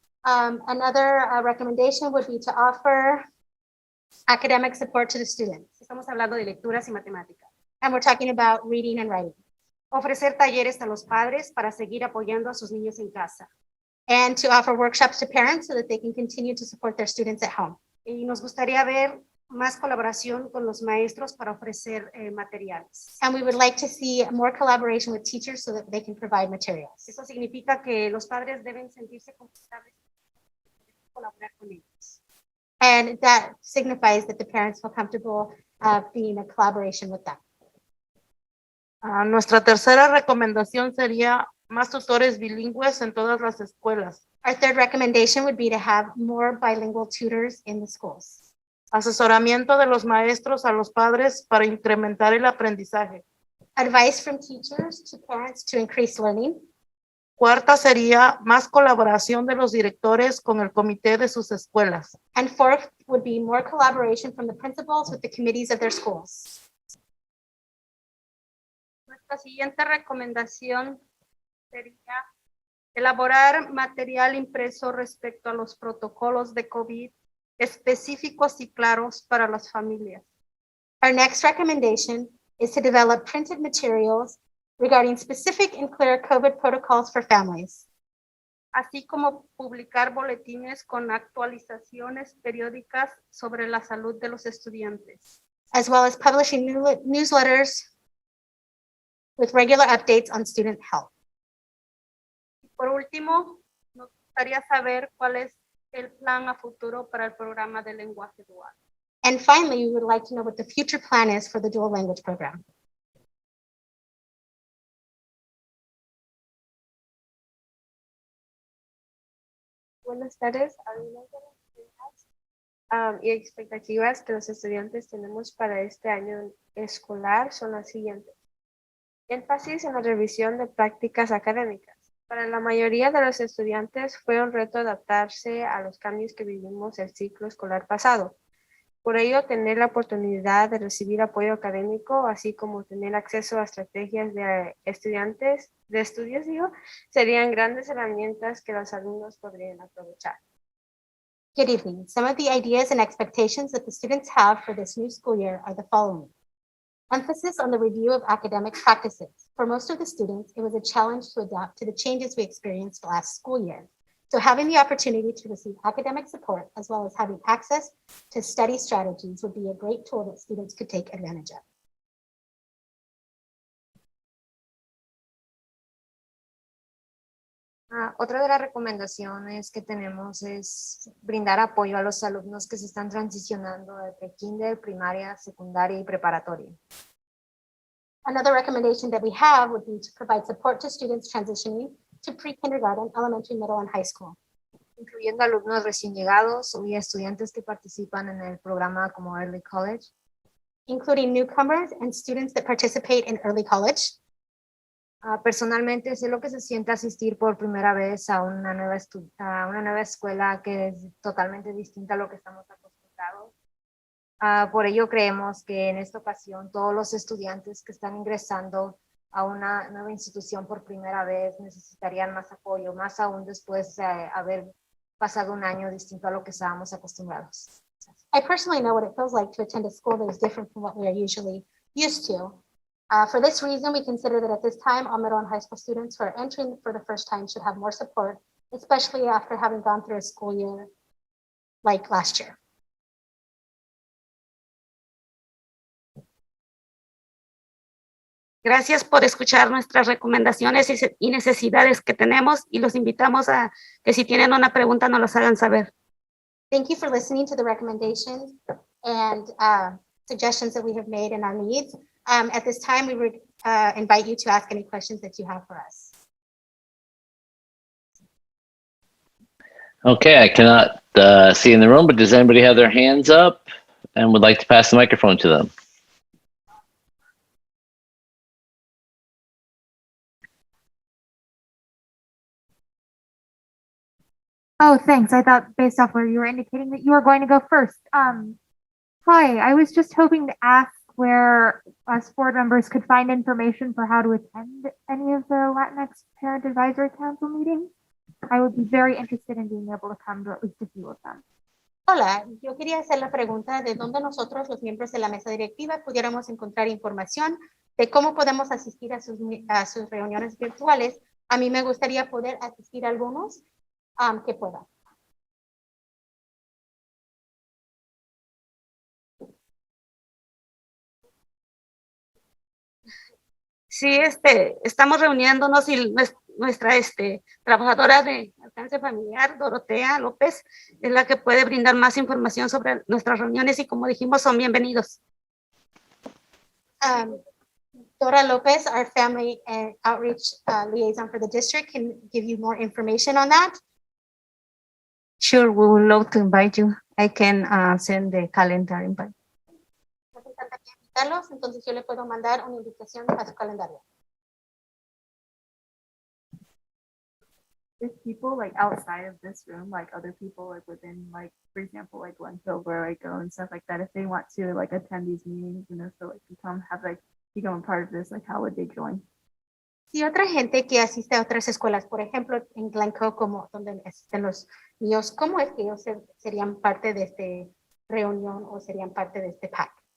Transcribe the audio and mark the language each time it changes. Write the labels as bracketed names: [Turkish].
[English] Another recommendation would be to offer academic support to the students. [Spanish] Estamos hablando de lecturas y matemáticas. [English] And we're talking about reading and writing. [Spanish] Ofrecer talleres a los padres para seguir apoyando a sus niños en casa. [English] And to offer workshops to parents so that they can continue to support their students at home. [Spanish] Y nos gustaría ver más colaboración con los maestros para ofrecer materiales. [English] And we would like to see more collaboration with teachers so that they can provide materials. [Spanish] Eso significa que los padres deben sentirse confortables colaborar con ellos. [English] And that signifies that the parents feel comfortable being in a collaboration with them. [Spanish] Nuestra tercera recomendación sería más tutores bilingües en todas las escuelas. [English] Our third recommendation would be to have more bilingual tutors in the schools. [Spanish] Asesoramiento de los maestros a los padres para incrementar el aprendizaje. [English] Advice from teachers to parents to increase learning. [Spanish] Cuarta sería más colaboración de los directores con el comité de sus escuelas. [English] And fourth would be more collaboration from the principals with the committees of their schools. [Spanish] Nuestra siguiente recomendación sería elaborar material impreso respecto a los protocolos de COVID específicos y claros para las familias. [English] Our next recommendation is to develop printed materials regarding specific and clear COVID protocols for families. [Spanish] Así como publicar boletines con actualizaciones periódicas sobre la salud de los estudiantes. [English] As well as publishing newsletters with regular updates on student health. [Spanish] Por último, nos gustaría saber cuál es el plan a futuro para el programa de lenguaje dual. [English] And finally, we would like to know what the future plan is for the dual language program. [Spanish] Buenas tardes. Algunas de las ideas y expectativas que los estudiantes tenemos para este año escolar son las siguientes. Énfasis en la revisión de prácticas académicas. Para la mayoría de los estudiantes fue un reto adaptarse a los cambios que vivimos el ciclo escolar pasado. Por ello, tener la oportunidad de recibir apoyo académico, así como tener acceso a estrategias de estudios, serían grandes herramientas que los alumnos podrían aprovechar. [English] Good evening. Some of the ideas and expectations that the students have for this new school year are the following. Emphasis on the review of academic practices. For most of the students, it was a challenge to adapt to the changes we experienced last school year. So having the opportunity to receive academic support, as well as having access to study strategies, would be a great tool that students could take advantage of. [Spanish] Otra de las recomendaciones que tenemos es brindar apoyo a los alumnos que se están transicionando de prekinder, primaria, secundaria y preparatoria. [English] Another recommendation that we have would be to provide support to students transitioning to pre-kindergarten, elementary, middle, and high school, [Spanish] incluyendo alumnos recién llegados y estudiantes que participan en el programa como Early College, [English] including newcomers and students that participate in early college. [Spanish] Personalmente sé lo que se siente asistir por primera vez a una nueva escuela que es totalmente distinta a lo que estamos acostumbrados. Por ello creemos que en esta ocasión todos los estudiantes que están ingresando a una nueva institución por primera vez necesitarían más apoyo, más aún después de haber pasado un año distinto a lo que estábamos acostumbrados. [English] I personally know what it feels like to attend a school that is different from what we are usually used to. For this reason, we consider that at this time, all middle and high school students who are entering for the first time should have more support, especially after having gone through a school year like last year. [Spanish] Gracias por escuchar nuestras recomendaciones y necesidades que tenemos y los invitamos a que si tienen una pregunta nos las hagan saber. [English] Thank you for listening to the recommendations and suggestions that we have made and our needs. At this time, we would invite you to ask any questions that you have for us. Okay, I cannot see in the room, but does anybody have their hands up and would like to pass the microphone to them? Oh, thanks. I thought based off where you were indicating that you were going to go first. Hi, I was just hoping to ask where us board members could find information for how to attend any of the Latinx Parent Advisory Council meetings. I would be very interested in being able to come to at least a few of them. [Spanish] Hola, yo quería hacer la pregunta de dónde nosotros, los miembros de la mesa directiva, pudiéramos encontrar información de cómo podemos asistir a sus reuniones virtuales. A mí me gustaría poder asistir a algunos que puedan. Sí, estamos reuniéndonos y nuestra trabajadora de alcance familiar, Dorotea López, es la que puede brindar más información sobre nuestras reuniones y como dijimos, son bienvenidos. [English] Dora Lopez, our family and outreach liaison for the district, can give you more information on that. Sure, we would love to invite you. I can send the calendar invite. [Spanish] Entonces yo le puedo mandar una invitación a su calendario. [English] If people like outside of this room, like other people like within, like for example, like Hillsboro, like go and stuff like that, if they want to like attend these meetings, you know, so like become a part of this, like how would they join? [Spanish] Si otra gente que asiste a otras escuelas, por ejemplo, en Glencoe, como donde asisten los niños, ¿cómo es que ellos serían parte de esta reunión o serían parte de este PAC?